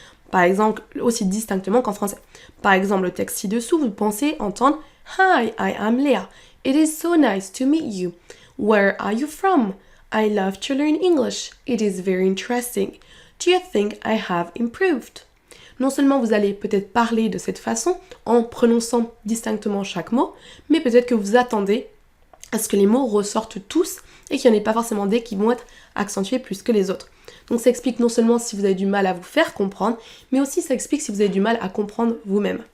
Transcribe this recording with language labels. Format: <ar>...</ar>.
<fr>Par exemple, aussi distinctement qu'en français. Par exemple, le texte ci-dessous, vous pensez entendre «</fr> <en>Hi, I am Leah. It is so nice to meet you. Where are you from? I love to learn English. It is very interesting. Do you think I have improved? »</en> <fr>non seulement vous allez peut-être parler de cette façon en prononçant distinctement chaque mot, mais peut-être que vous attendez à ce que les mots ressortent tous et qu'il n'y en ait pas forcément des qui vont être accentués plus que les autres. Donc ça explique non seulement si vous avez du mal à vous faire comprendre, mais aussi ça explique si vous avez du mal à comprendre vous-même.</fr>